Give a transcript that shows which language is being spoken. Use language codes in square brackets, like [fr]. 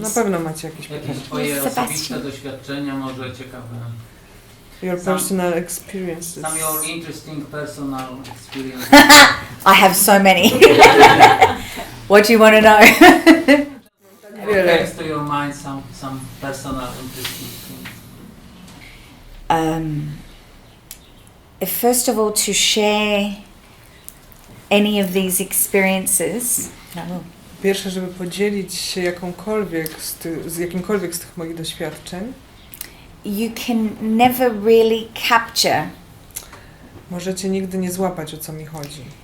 [pl] Na pewno macie jakieś pytania. Jakieś twoje Sebastian. osobiste doświadczenia, może ciekawe. [en] Your personal experiences. Some your interesting personal experience. I have so many. What do you want to know? What comes to your mind, some personal interesting things? First of all, to share any of these experiences. No. [pl] Pierwsze, żeby podzielić się z jakimkolwiek z tych moich doświadczeń. [en] You can never really capture [pl] Możecie nigdy nie złapać, o co mi chodzi.